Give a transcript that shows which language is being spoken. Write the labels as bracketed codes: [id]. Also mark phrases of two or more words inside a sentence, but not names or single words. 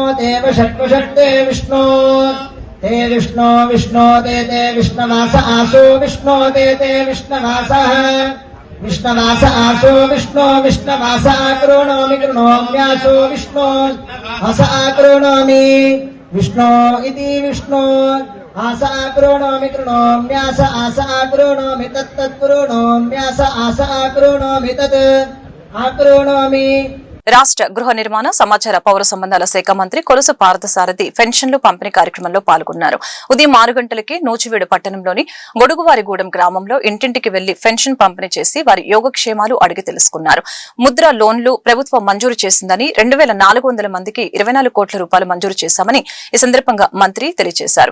[sa] देव षट्वशक्ते विष्णो ते विष्णो विष्णो ते विष्णवास आसो विष्णो ते विष्णवासः विष्णवास आसो विष्णो विष्णवास आकृणोमि कृणोम्यासो विष्णो हस आकृणोमि विष्णो इति विष्णो आस आकृणोमि कृणोम्यास आस आकृणोमि तत्तत्कृणोम्यास आस आकृणोमि तत् आकृणोमि। [te] రాష్ట్ర గృహ నిర్మాణ సమాచార పౌర సంబంధాల శాఖ మంత్రి కొలుసు పార్థసారథి పెన్షన్లు పంపిణీ కార్యక్రమంలో పాల్గొన్నారు. ఉదయం 6 గంటలకి నూచివీడు పట్టణంలోని గొడుగువారిగూడెం గ్రామంలో ఇంటింటికి వెళ్లి పెన్షన్ పంపిణీ చేసి వారి యోగక్షేమాలు అడిగి తెలుసుకున్నారు. ముద్ర లోన్లు ప్రభుత్వం మంజూరు చేసిందని 2400 మందికి 24 కోట్ల రూపాయలు మంజూరు చేశామని ఈ సందర్భంగా మంత్రి తెలియజేశారు.